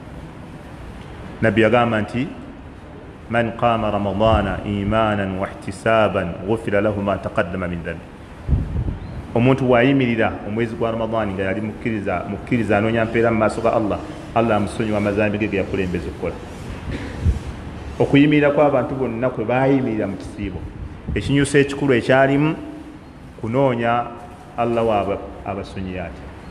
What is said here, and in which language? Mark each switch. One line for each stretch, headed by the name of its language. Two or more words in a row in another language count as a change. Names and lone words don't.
Ganda: Nabbi yagamba nti
Arabic: من قام رمضان إيمانا واحتسابا غفر له ما تقدم من ذنبي,
Ganda: omuntu bw'ayimirira omwezi gwa Ramadani nga yali mukkiriza anoonya mpeera mu maaso ga Allah, Allah amusonyiwa amazambi ge ge yakulembeza okukola. Okuyimirira kw'abantu bonna kwe baayimirira mu kisiibo, ekinyuso ekikulu ekyalimu kunoonya Allah waabwe abasonyiye ati.